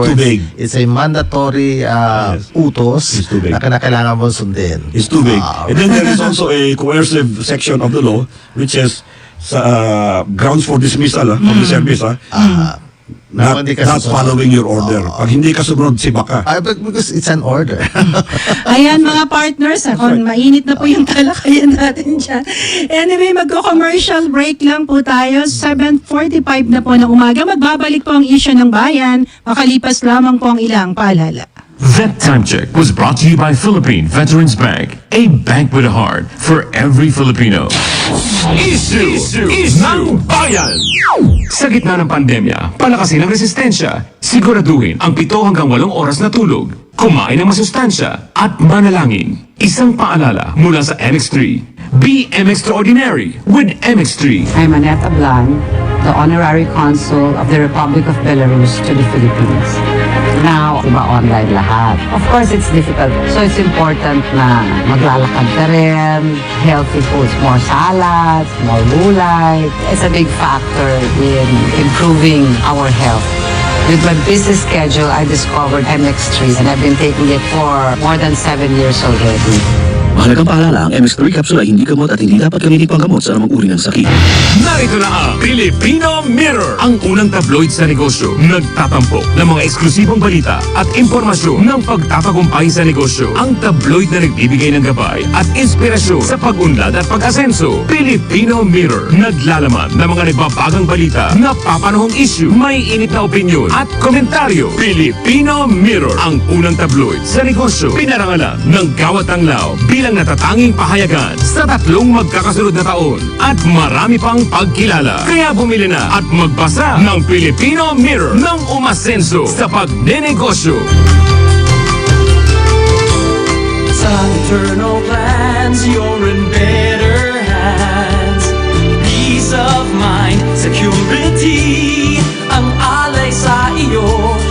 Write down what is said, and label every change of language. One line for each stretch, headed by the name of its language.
English: words, too big. it's a mandatory utos It's too big.
Filipino: na kailangan mo sundin.
English: It's too big. And then there is also a coercive section of the law which is grounds for dismissal from the service. Not following your order.
Filipino: Pag hindi ka sumunod, siba ka.
English: Because it's an order.
Filipino: Ayan mga partners, mainit na po yung talakayan natin dyan. Anyway, magko-commercial break lang po tayo. 7:45 na po ng umaga. Magbabalik po ang issue ng bayan. Makalipas lamang po ang ilang paalala.
English: That time check was brought to you by Philippine Veterans Bank, a bank with a heart for every Filipino.
Filipino: Isyu ng Bayan! Sa gitna ng pandemya, palakasin ang resistensya. Siguraduhin ang 7 hanggang 8 oras na tulog. Kumain ng masustansya at manalangin. Isang paalala mula sa MX3.
English: Be extraordinary with MX3. I'm Annette Ablan, the Honorary Consul of the Republic of Belarus to the Philippines. Now, iba online lahat. Of course, it's difficult. So it's important
Filipino: na maglalakad ka rin,
English: healthy foods, more salads, more gulay. It's a big factor in improving our health. With my busy schedule, I discovered MX3 and I've been taking it for more than 7 years already.
Filipino: Mahalagang paalala, ang MX3 capsule ay hindi gamot at hindi dapat gamitin panggamot sa anumang uri ng sakit. Narito na ang Filipino Mirror, ang unang tabloid sa negosyo. Nagtatampok ng mga eksklusibong balita at impormasyon ng pagtatagumpay sa negosyo. Ang tabloid na nagbibigay ng gabay at inspirasyon sa pag-unlad at pag-asenso. Filipino Mirror, naglalaman ng mga nagbabagang balita, napapanahong issue, may init na opinyon at komentaryo. Filipino Mirror, ang unang tabloid sa negosyo. Pinarangalan ng Gawat ng Lao bilang natatanging pahayagan sa 3 magkakasunod na taon at marami pang pagkilala. Kaya bumili na at magbasa ng Filipino Mirror ng umasenso sa pagnenegosyo.
English: Sa eternal plans, you're in better hands. Peace of mind, security,
Filipino: ang alay sa iyo.